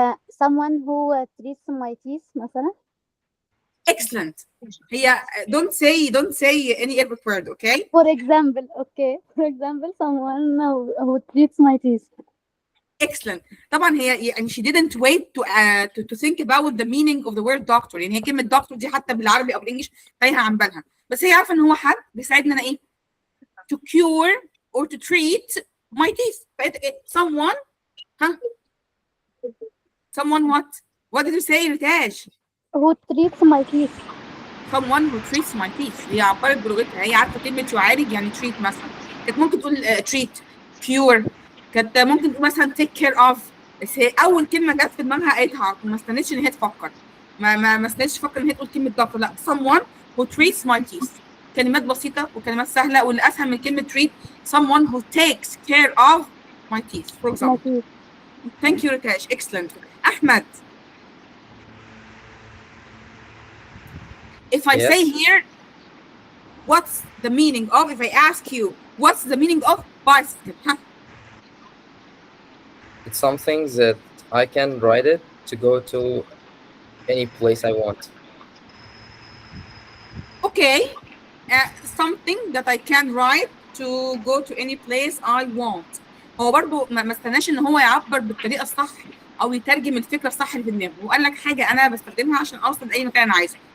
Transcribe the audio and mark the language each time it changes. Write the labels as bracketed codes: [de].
[en] Someone who treats my teeth [ar] مثلا. [en] Excellent. هي don't say any Arabic word, okay? For example, someone who treats my teeth. Excellent. [ar] طبعا هي يعني [en] she didn't wait to think about the meaning of the word doctor. [ar] يعني هي كلمة doctor دي حتى بالعربي أو بالإنجليش تايهة عن بالها، بس هي عارفة إن هو حد بيساعدنا أنا إيه؟ [en] To cure or to treat my teeth. someone someone what did you say ريتاج؟ who treats my teeth. someone who treats my teeth. [ar] هي عبرت بلغتها، هي عارفه كلمه يعالج يعني treat مثلا، كانت ممكن تقول treat pure، كانت ممكن تقول مثلا [en] take care of، [ar] بس هي اول كلمه جت في دماغها قالتها، ما استنتش ان هي تفكر، ما استنتش تفكر ان هي تقول كلمه دكتور، لا [en] someone who treats my teeth. [ar] كلمات بسيطه وكلمات سهله، واللي اسهل من كلمه treat [en] someone who takes care of my teeth for My example. teeth. Thank you Ritesh, excellent. Ahmed, if I Yes. say here, what's the meaning of, if I ask you, what's the meaning of bicycle? Huh? It's something that I can ride it to go to any place I want. Okay, something that I can ride to go to any place I want. [ar] هو برضو ما استناش ان هو يعبر بالطريقه الصح او يترجم الفكره الصح اللي في دماغه، وقال لك حاجه انا بستخدمها عشان اوصل لاي مكان انا عايزه.